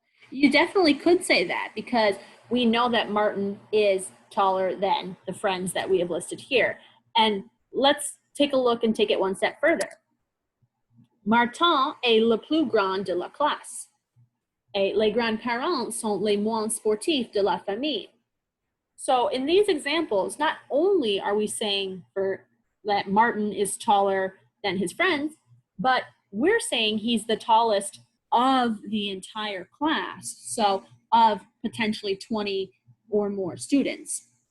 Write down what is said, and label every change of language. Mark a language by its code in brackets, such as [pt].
[en] You definitely could say that because we know that Martin is taller than the friends that we have listed here. And let's take a look and take it one step further. [fr] Martin est le plus grand de la classe. Et les grands-parents sont les moins sportifs de la famille. [en] So in these examples, not only are we saying that Martin is taller than his friends, but we're saying he's the tallest of the entire class, so of potentially 20 or more students.